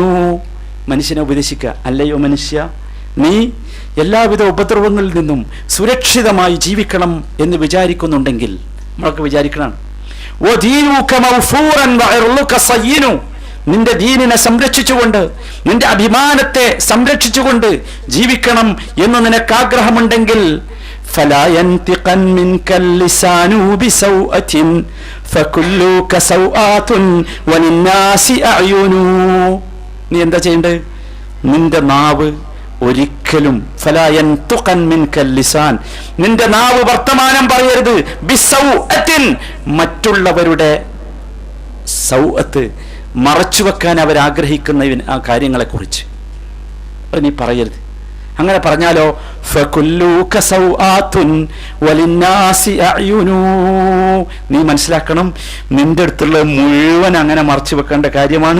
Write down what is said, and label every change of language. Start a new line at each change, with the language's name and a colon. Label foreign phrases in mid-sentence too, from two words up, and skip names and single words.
Malayalam: മനുഷ്യനെ ഉപദേശിക്കുക, അല്ലയോ മനുഷ്യ, നീ എല്ലാവിധ ഉപദ്രവങ്ങളിൽ നിന്നും സുരക്ഷിതമായി ജീവിക്കണം എന്ന് വിചാരിക്കുന്നുണ്ടെങ്കിൽ, നമ്മളൊക്കെ വിചാരിക്കണം,
Arabic: ودينك مغفورا وعرضك صين,
Malayalam: നിന്റെ ദീനിനെ സംരക്ഷിച്ചുകൊണ്ട് നിന്റെ അഭിമാനത്തെ സംരക്ഷിച്ചുകൊണ്ട് ജീവിക്കണം എന്ന് നിനക്ക് ആഗ്രഹമുണ്ടെങ്കിൽ,
Arabic: فلا ينتقن منك اللسان بسوءة فكلك سوءات وللناس أعين.
Malayalam: നീ എന്താ ചെയ്യേണ്ടത്? നിന്റെ നാവ് ഒരിക്കലും
Arabic: فلا ينتقن منك اللسان,
Malayalam: നിന്റെ നാവ് വർത്തമാനം പറയരുത്, بسوءة, മറ്റുള്ളവരുടെ സൗഅത്ത് മറച്ചുവെക്കാൻ അവരാഗ്രഹിക്കുന്ന ആ കാര്യങ്ങളെക്കുറിച്ച് അത് നീ പറയരുത്. അങ്ങനെ പറഞ്ഞാലോ
Arabic: فكلك سوءات وللناس أعين,
Malayalam: നീ മനസ്സിലാക്കണം, നിന്റെ അടുത്തുള്ള മുഴുവൻ അങ്ങനെ മറച്ചു വെക്കേണ്ട കാര്യമാണ്.